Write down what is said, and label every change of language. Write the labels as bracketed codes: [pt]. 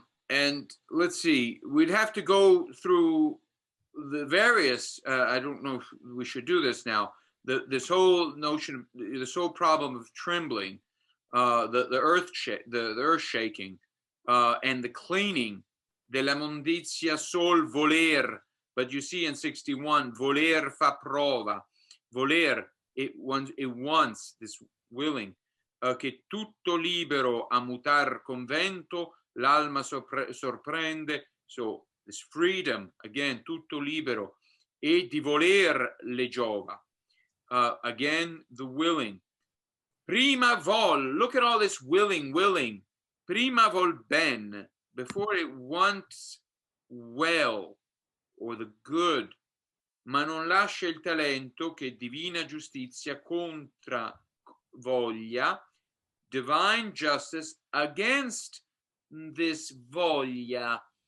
[en] And let's see, we'd have to go through the various, I don't know if we should do this now, this whole notion, this whole problem of trembling, the earth shaking, and the cleaning, [it] de la mondizia sol voler. [en] But you see in 61, [it] voler fa prova, voler, [en] it wants, this willing, [it] che tutto libero a mutar convento, l'alma sorprende. [en] So this freedom, again, [it] tutto libero, e di voler le giova. [en] Again, the willing. [it] Prima vol, [en] look at all this willing. [it] Prima vol ben, [en] before it wants well, or the good. [it] Ma non lascia il talento che divina giustizia contra voglia, [en] divine justice against this [it] voglia.